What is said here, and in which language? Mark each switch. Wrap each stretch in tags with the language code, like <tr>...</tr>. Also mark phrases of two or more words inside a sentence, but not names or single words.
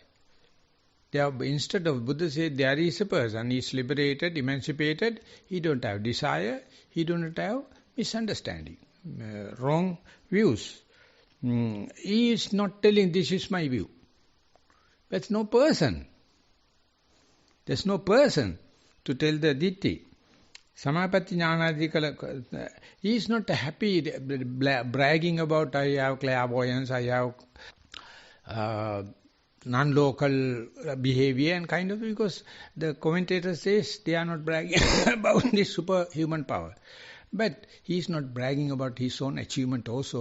<en>Instead of Buddha said there is a person, he is liberated, emancipated, he don't have desire, he don't have misunderstanding, wrong views. He is not telling this is my view. That's no person. There's no person to tell the ditti.</en> <pi>Samapatti Jnanadikala,</pi> <en>he is not happy bragging about I have clairvoyance, I have non-local behavior and kind of, because the commentator says they are not bragging about this superhuman power. But he is not bragging about his own achievement also.</en>